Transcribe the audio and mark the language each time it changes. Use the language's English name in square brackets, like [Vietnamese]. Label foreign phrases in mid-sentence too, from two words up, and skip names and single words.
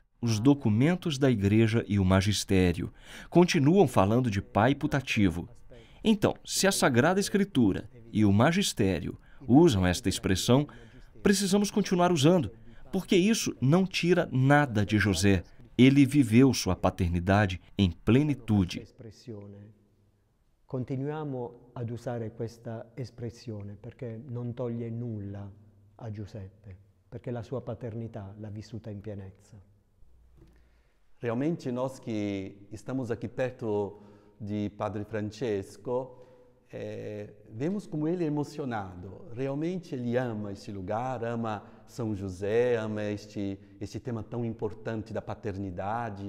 [Portuguese] Os documentos da Igreja e o magistério continuam falando de pai putativo. Então, se a Sagrada Escritura e o magistério usam esta expressão, precisamos continuar usando, porque isso não tira nada de José. Ele viveu sua paternidade em plenitude. [Italian] Continuiamo ad usare questa espressione perché non toglie nulla a Giuseppe, perché la sua paternità l'ha vissuta in pienezza. [Portuguese] Realmente nós que estamos aqui perto de Padre Francesco, vemos como ele é emocionado. Realmente ele ama esse lugar, ama São José, ama este tema tão importante da paternidade.